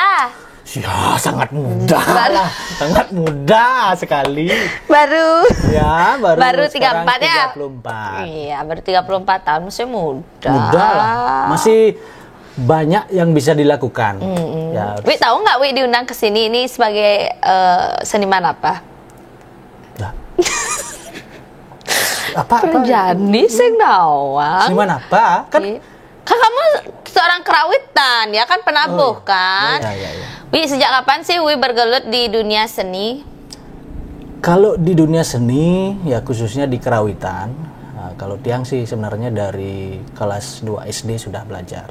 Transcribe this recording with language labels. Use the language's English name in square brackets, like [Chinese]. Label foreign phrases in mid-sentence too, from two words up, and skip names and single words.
[Indonesian] Ya, sangat muda lah. Sangat muda sekali. Baru 34 ya? 34. Iya, baru 34 tahun, masih muda. Muda lah. Masih banyak yang bisa dilakukan. Ya, Wi tahu nggak Wi diundang ke sini ini sebagai seniman apa? [Balinese] Perjani sing nawang. [Indonesian] Seniman apa? Kan kamu seorang kerawitan ya kan, penabuh kan? Iya. Wi, sejak kapan sih Wi bergelut di dunia seni? Kalau di dunia seni ya khususnya di kerawitan. Kalau Tiang sih sebenarnya dari kelas 2 SD sudah belajar.